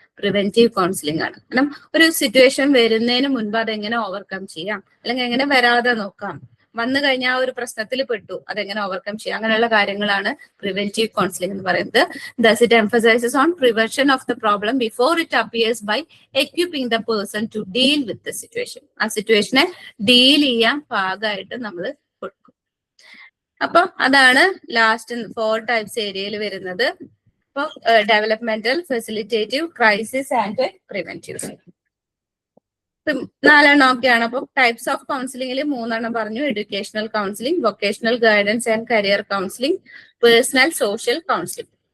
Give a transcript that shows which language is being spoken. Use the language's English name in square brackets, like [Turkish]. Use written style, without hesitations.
[Malayalam] Preventive counselling ആണ്. കാരണം ഒരു സിറ്റുവേഷൻ വരുന്നതിന് മുൻപ് അതെങ്ങനെ ഓവർകം ചെയ്യാം, അല്ലെങ്കിൽ എങ്ങനെ വരാതെ നോക്കാം, വന്നു കഴിഞ്ഞാൽ ആ ഒരു പ്രശ്നത്തിൽ പെട്ടു അതെങ്ങനെ ഓവർകം ചെയ്യാം, അങ്ങനെയുള്ള കാര്യങ്ങളാണ് പ്രിവെന്റീവ് കൗൺസിലിംഗ് എന്ന് പറയുന്നത്. [English] Thus it emphasizes on prevention of the problem before it appears by equipping the person to deal with the situation. [Malayalam] ആ സിറ്റുവേഷനെ ഡീൽ ചെയ്യാൻ പാകമായിട്ട് നമ്മൾ കൊടുക്കും. അപ്പൊ അതാണ് ലാസ്റ്റ് 4 ടൈപ്സ് ഏരിയയിൽ വരുന്നത്. [English] അപ്പൊ developmental, facilitative, crisis and preventive. [Malayalam] 4 ഒക്കെയാണ്. അപ്പൊ ടൈപ്സ് ഓഫ് കൗൺസിലിംഗിൽ 3 പറഞ്ഞു. Educational counselling, vocational guidance and career counselling, personal social counselling.